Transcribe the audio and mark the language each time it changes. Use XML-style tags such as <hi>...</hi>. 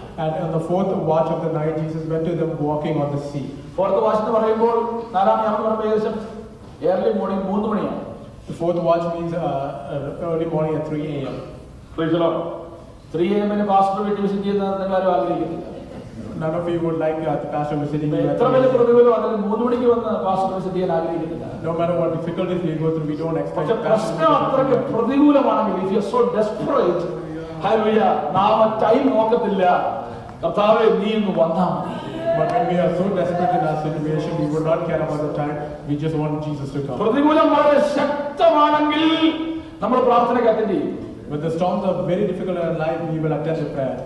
<en>And on the 4th watch of the night, Jesus went to them walking on the sea.</en> <ml>4th watch എന്ന് പറയുമ്പോൾ 4-ാം യാമം എന്ന് പറയുമ്പോൾ ഏകദേശം</ml> <en>early morning</en> <ml>3 മണിയാണ്.</ml> <en>The 4th watch means early morning at 3 a.m. Praise the Lord. 3 a.m.</en> <ml>Pastor വീട്ടിൽ visit ചെയ്യുന്നത് നിങ്ങൾ ആരും ആഗ്രഹിക്കുന്നില്ല.</ml> <en>None of you would like the pastor visiting you.</en> <ml>എത്ര വലിയ പ്രതികൂലം അതിൽ 3 മണിക്ക് വന്ന് പാസ്റ്റർ വിസിറ്റ് ചെയ്യാൻ ആഗ്രഹിക്കുന്നില്ല.</ml> <en>No matter what difficulties we go through, we don't expect.</en> <ml>പക്ഷെ പ്രശ്നം അത്രയ്ക്ക് പ്രതികൂലമാണെങ്കിൽ,</ml> <en>if you are so desperate,</en> <ml>hallelujah, നാം ടൈം നോക്കത്തില്ല. കർത്താവേ നീ ഇന്ന് വന്നാ മതി.</ml> <en>But when we are so desperate in our situation, we would not care about the time. We just want Jesus to come.</en> <ml>പ്രതികൂലം വളരെ ശക്തമാണെങ്കിൽ നമ്മൾ പ്രാർത്ഥനയ്ക്ക് അറ്റൻഡ് ചെയ്യും.</ml> <en>When the storms are very difficult in our life, we will attend the prayer.</en>